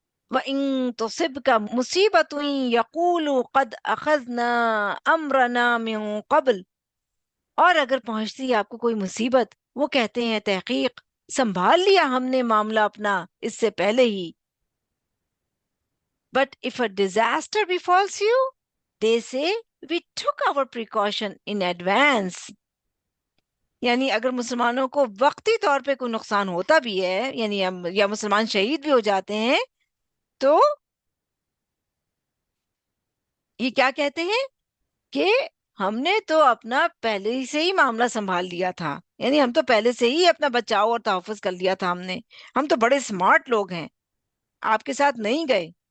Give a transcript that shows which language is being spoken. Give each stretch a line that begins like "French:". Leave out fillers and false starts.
Arabic: وَإِن تُصِبْكَ مُصِيبَةٌ يَقُولُوا قَدْ أَخَذْنَا أَمْرَنَا مِن قَبْلُ،
Urdu: اور اگر پہنچتی ہے آپ کو کوئی مصیبت وہ کہتے ہیں تحقیق سنبھال لیا ہم نے معاملہ اپنا اس سے پہلے ہی.
English: But if a disaster befalls you, they say we took our precaution in advance.
Urdu: یعنی اگر مسلمانوں کو وقتی طور پہ کوئی نقصان ہوتا بھی ہے، یعنی یا مسلمان شہید بھی ہو جاتے ہیں، تو یہ کیا کہتے ہیں کہ ہم نے تو اپنا پہلے سے ہی معاملہ سنبھال لیا تھا، یعنی ہم تو پہلے سے ہی اپنا بچاؤ اور تحفظ کر لیا تھا ہم تو بڑے سمارٹ لوگ ہیں، آپ کے ساتھ نہیں گئے.